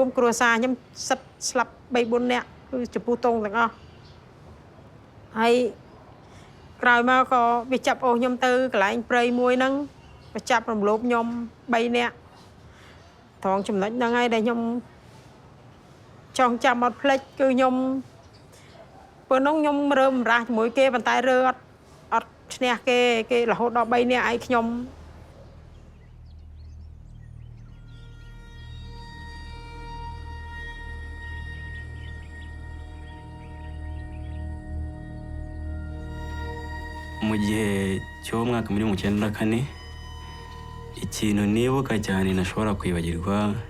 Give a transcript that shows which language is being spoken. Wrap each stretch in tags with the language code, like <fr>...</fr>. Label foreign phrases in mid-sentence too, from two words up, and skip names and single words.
<km>រួមគ្រួសារខ្ញុំសិតស្លាប់ 3-4 នាក់គឺចំពោះទងទាំងអស់ហើយក្រោយមកក៏វាចាប់អូសខ្ញុំទៅកន្លែងព្រៃមួយហ្នឹងក៏ចាប់រំលោភខ្ញុំ3នាក់ត្រង់ចំណុចហ្នឹងហើយដែលខ្ញុំចង់ចាំអត់ភ្លេចគឺខ្ញុំពេលនោះខ្ញុំរើមរាស់ជាមួយគេប៉ុន្តែរើអត់ឈ្នះគេរហូតដល់3នាក់ឯងខ្ញុំ</km> <rw>mu gihe cy'umwaka muri 1994 ikintu nibuka cyane nashobora kwibagirwa</rw>